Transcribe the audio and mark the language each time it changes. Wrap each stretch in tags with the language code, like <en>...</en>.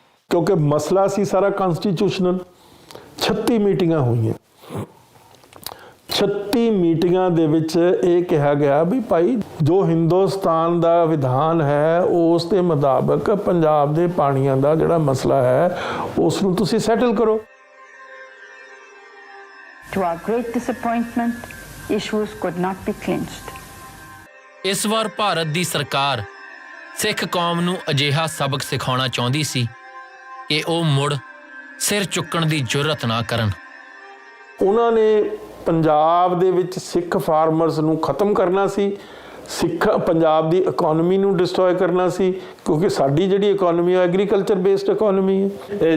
<pa>ਕਿਉਂਕਿ ਮਸਲਾ ਸੀ ਸਾਰਾ ਕਨਸਟੀਟਿਊਸ਼ਨਲ। 36 ਮੀਟਿੰਗਾਂ ਹੋਈਆਂ। 36 ਮੀਟਿੰਗਾਂ ਦੇ ਵਿੱਚ ਇਹ ਕਿਹਾ ਗਿਆ ਵੀ ਭਾਈ ਜੋ ਹਿੰਦੁਸਤਾਨ ਦਾ ਵਿਧਾਨ ਹੈ ਉਸ ਦੇ ਮੁਤਾਬਕ ਪੰਜਾਬ ਦੇ ਪਾਣੀਆਂ ਦਾ ਜਿਹੜਾ ਮਸਲਾ ਹੈ ਉਸ ਨੂੰ ਤੁਸੀਂ ਸੈਟਲ ਕਰੋ।</pa> <en>To our great disappointment, issues could not be clinched.</en> <pa>ਇਸ ਵਾਰ ਭਾਰਤ ਦੀ ਸਰਕਾਰ ਸਿੱਖ ਕੌਮ ਨੂੰ ਅਜਿਹਾ ਸਬਕ ਸਿਖਾਉਣਾ ਚਾਹੁੰਦੀ ਸੀ ਕਿ ਉਹ ਮੁੜ ਸਿਰ ਚੁੱਕਣ ਦੀ ਜੁਰਅਤ ਨਾ ਕਰਨ। ਉਹਨਾਂ ਨੇ ਪੰਜਾਬ ਦੇ ਵਿੱਚ ਸਿੱਖ ਫਾਰਮਰਸ ਨੂੰ ਖਤਮ ਕਰਨਾ ਸੀ, ਪੰਜਾਬ ਦੀ ਇਕਨੋਮੀ ਨੂੰ ਡਿਸਟਰੋਏ ਕਰਨਾ ਸੀ, ਕਿਉਂਕਿ ਸਾਡੀ ਜਿਹੜੀ ਇਕਨੋਮੀ ਹੈ ਐਗਰੀਕਲਚਰ ਬੇਸਡ ਇਕਨੋਮੀ ਹੈ।</pa>